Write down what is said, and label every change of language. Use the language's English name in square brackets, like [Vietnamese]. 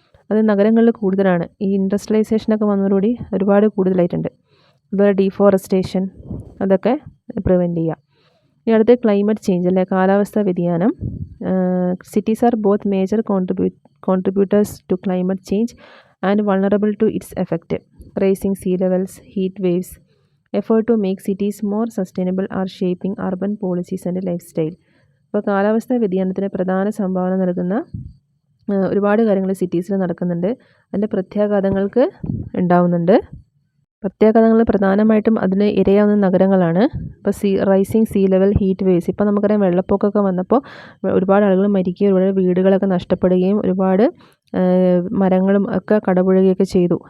[Malayalam] അത് നഗരങ്ങളിൽ കൂടുതലാണ്. ഈ ഇൻഡസ്ട്രിയലൈസേഷനൊക്കെ വന്നതോടുകൂടി ഒരുപാട് കൂടുതലായിട്ടുണ്ട്. അതുപോലെ ഡീഫോറസ്റ്റേഷൻ, അതൊക്കെ പ്രിവെൻറ്റ് ചെയ്യുക. ഇനി അടുത്ത് ക്ലൈമറ്റ് ചേഞ്ച് അല്ലേ, കാലാവസ്ഥാ വ്യതിയാനം. [English] Cities are both major contributors to climate change and vulnerable to its effect. Rising sea levels, heat waves, effort to make cities more sustainable are shaping urban policies and lifestyle. [Malayalam] അപ്പോൾ കാലാവസ്ഥാ വ്യതിയാനത്തിന് പ്രധാന സംഭാവന നൽകുന്ന ഒരുപാട് കാര്യങ്ങൾ സിറ്റീസിൽ നടക്കുന്നുണ്ട്. അതിൻ്റെ പ്രത്യാഘാതങ്ങൾക്ക് ഉണ്ടാവുന്നുണ്ട്. പ്രത്യാഘാതങ്ങൾ പ്രധാനമായിട്ടും അതിന് ഇരയാവുന്ന നഗരങ്ങളാണ്. ഇപ്പോൾ [English] Rising sea level, heat waves. [Malayalam] ഇപ്പോൾ നമുക്കറിയാം വെള്ളപ്പൊക്കമൊക്കെ വന്നപ്പോൾ ഒരുപാട് ആളുകൾ മരിക്കുകയും ഒരുപാട് വീടുകളൊക്കെ നഷ്ടപ്പെടുകയും ഒരുപാട് മരങ്ങളും ഒക്കെ കടപുഴകുകയൊക്കെ ചെയ്തു.